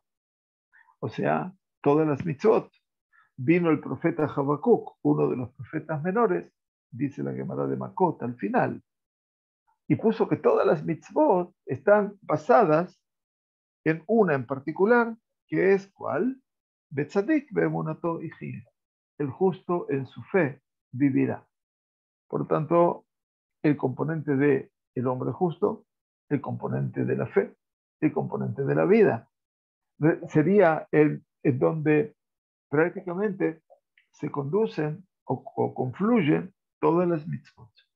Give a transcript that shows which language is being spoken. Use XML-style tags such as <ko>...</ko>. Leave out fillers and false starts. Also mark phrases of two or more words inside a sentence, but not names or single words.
<es>O sea, todas las mitzvot. Vino el profeta Habacuc, uno de los profetas menores, dice la Gemara de Makot al final, y puso que todas las mitzvot están basadas en una en particular, que es ¿cuál?</es> <he>בצדיק באמונתו יחיה.</he> <es>El justo en su fe vivirá. Por tanto, el componente de el hombre justo, el componente de la fe, el componente de la vida, sería el donde prácticamente se conducen o confluyen todas las mitzvot.</es>